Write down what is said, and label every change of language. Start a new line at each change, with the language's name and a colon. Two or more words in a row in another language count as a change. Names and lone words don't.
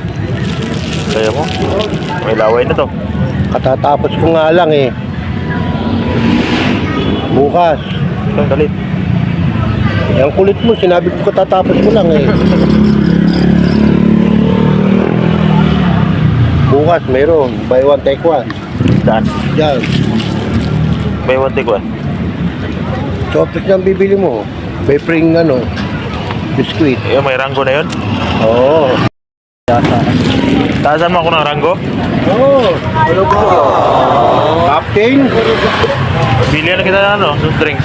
Filipino: Kaya mo? May laway na to. Katatapos ko nga lang eh. Bukas. Ang galit. Ang kulit mo, sinabi ko katatapos ko lang eh. Bukas mayroon,
English: buy one take one.
Filipino: Saan? Yan. May
English: one take one.
Filipino: Chocolate na ang bibili mo. May pring ano, biskuit. Eh, may ranggo na yun. Oo. Taasan mo ako ng ranggo. Oo. Ano ba? Captain? Bilihan na kita na ano,
English: soft drinks.